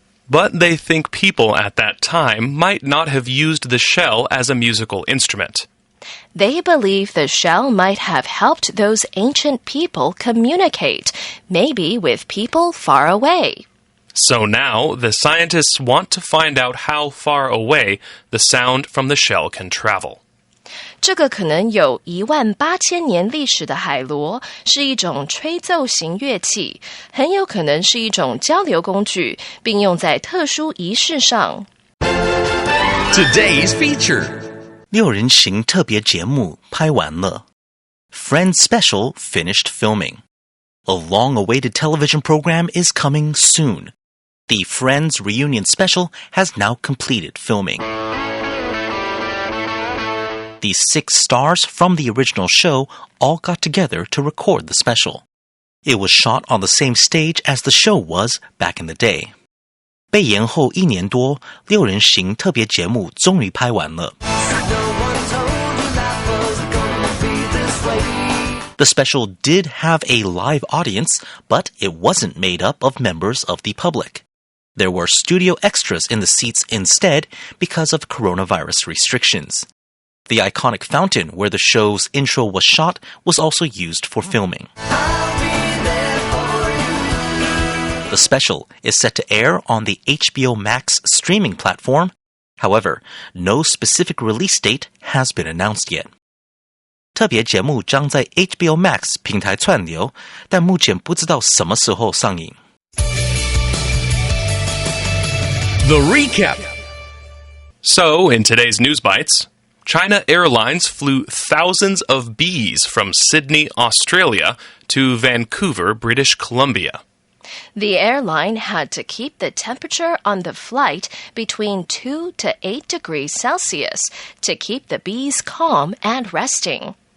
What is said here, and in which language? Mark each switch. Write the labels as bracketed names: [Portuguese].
[English] But they think people at that time might not have used the shell as a musical instrument. They believe the shell might have helped those ancient people communicate, maybe with people far away. So now, the scientists want to find out how far away the sound from the shell can travel. [Chinese] 这个可能有18000年历史的海螺是一种吹奏型乐器，很有可能是一种交流工具，并用在特殊仪式上。 [English] Today's feature. [Chinese] 6人行特别节目拍完了。 [English] Friends Special finished filming. A long-awaited television program is coming soon. The Friends Reunion Special has now completed filming. The 6 stars from the original show all got together to record the special. It was shot on the same stage as the show was back in the day. [Chinese] 被延后1年多，6人行特别节目终于拍完了。 [English] The special did have a live audience, but it wasn't made up of members of the public. There were studio extras in the seats instead because of coronavirus restrictions. The iconic fountain where the show's intro was shot was also used for filming. The special is set to air on the HBO Max streaming platform. However, no specific release date has been announced yet. [Chinese] 特别节目将在 HBO Max 平台串流，但目前不知道什么时候上映。 [English] The recap. So, in today's News Bites, China Airlines flew thousands of bees from Sydney, Australia, to Vancouver, British Columbia. The airline had to keep the temperature on the flight between 2 to 8 degrees Celsius to keep the bees calm and resting.